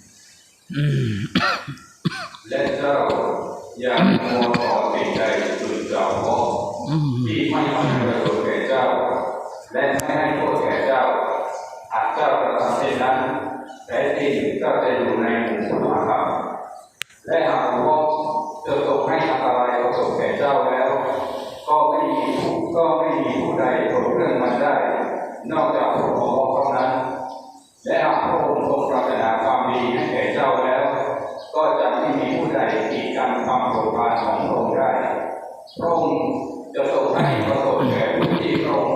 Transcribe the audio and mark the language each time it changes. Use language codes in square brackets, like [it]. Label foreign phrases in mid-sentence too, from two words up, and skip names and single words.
[id] Yang menguasai itu Allah, di mana berbeda, dan mana berbeda, ada perbedaan, tapi kita tidak mengenai [th] และหากว่าจะทรง ให้อะไรก็ทรงแก่เจ้าแล้วก็ไม่มีผู้ใดทรงเรื่องมันได้นอกจากพระองค์เท่านั้นและหากพระองค์ทรงปรารถนาความดีให้แก่เจ้าแล้วก็จะไม่มีผู้ใดกีดกันความโปรดปรานของพระองค์ได้พระองค์จะทรงให้ประสบแก่ผู้ที่พระองค์ท